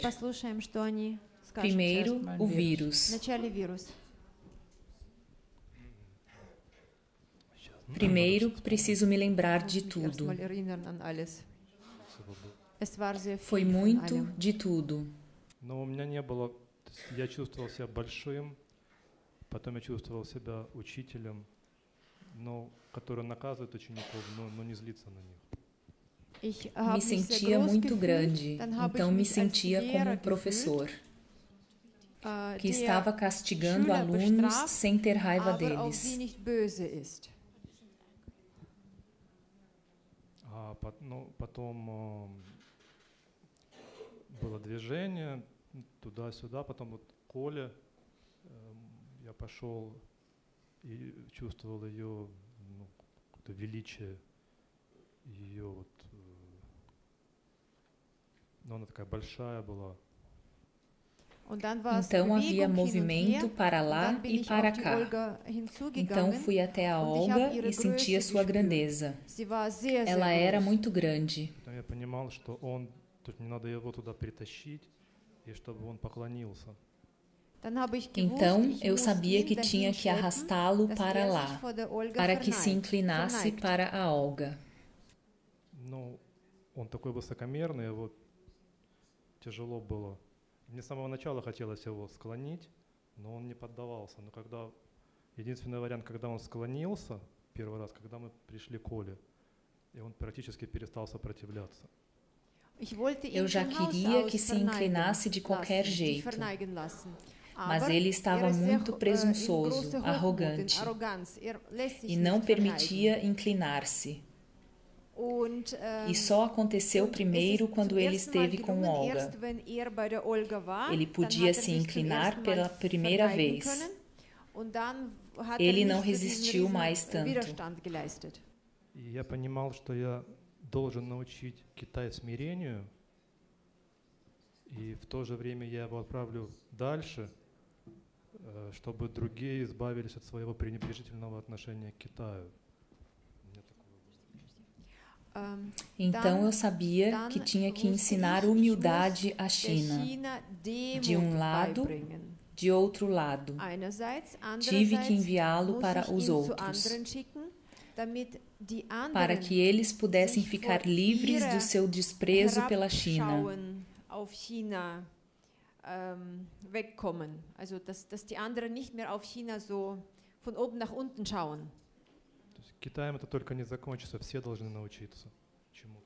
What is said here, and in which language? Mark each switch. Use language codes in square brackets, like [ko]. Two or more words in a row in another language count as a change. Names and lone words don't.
[pt] Primeiro, o vírus. Primeiro, preciso me lembrar de tudo. Foi muito de tudo. [ru] Я чувствовал себя большим, потом я чувствовал себя учителем, но который наказывает учеников, но не злится на них. [pt] Me sentia muito grande, então me sentia como um professor que estava castigando alunos sem ter raiva deles. [ru] Потом было движение туда-сюда, потом вот Коля, я пошел и чувствовал ее какое-то величие, ее вот, но она такая большая была. [pt] Então havia movimento para lá e para cá. Então fui até a Olga e senti a sua grandeza. Ela era muito grande. Então eu sabia que tinha que arrastá-lo para lá, para que se inclinasse para a Olga. [ru] Он такой высокомерный, вот тяжело было. Мне с самого начала хотелось его склонить, но он не поддавался. Но когда единственный вариант, когда он склонился первый раз, когда мы пришли к Оле, и он практически перестал сопротивляться. [pt] Eu já queria que se inclinasse de qualquer jeito, mas ele estava muito presunçoso, arrogante, e não permitia inclinar-se. E só aconteceu primeiro quando ele esteve com Olga. Ele podia se inclinar pela primeira vez. Ele não resistiu mais tanto. E eu [ru] понимал, что я должен научить Китай смирению, и в то же время я его отправлю дальше, чтобы другие избавились от своего пренебрежительного отношения к Китаю. [pt] Então eu sabia que tinha que ensinar humildade à China, de um lado, de outro lado. Tive que enviá-lo para os outros. [de] damit die [pt] para [de] anderen [pt] que eles pudessem [de] sich [pt] ficar [de] vor [pt] livres do [de] ihrer [pt] seu desprezo pela China. [de] Herabschauen auf China wegkommen. Also dass die anderen nicht mehr auf China so von oben nach unten schauen. [ru] То есть Китаем это только не закончится, все должны научиться чему-то.